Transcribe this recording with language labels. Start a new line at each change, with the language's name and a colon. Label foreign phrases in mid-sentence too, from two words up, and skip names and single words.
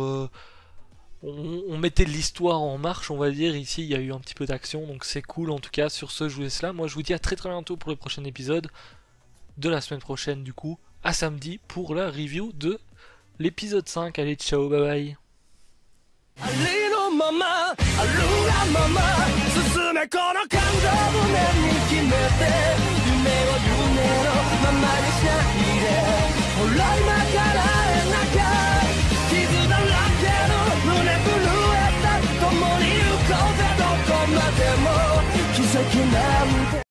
French: on mettait l'histoire en marche, on va dire. Ici, il y a eu un petit peu d'action, donc c'est cool. En tout cas, sur ce, je vous laisse là. Moi, je vous dis à très très bientôt pour le prochain épisode de la semaine prochaine, du coup, à samedi, pour la review de l'épisode 5. Allez, ciao,
English: bye bye.
Japanese: ありのまま、あるがまま進めこの感情胸に決めて夢を夢のままにしないでほら今からへなきゃ傷だらけの胸震えた共に行こうぜどこまでも奇跡なんて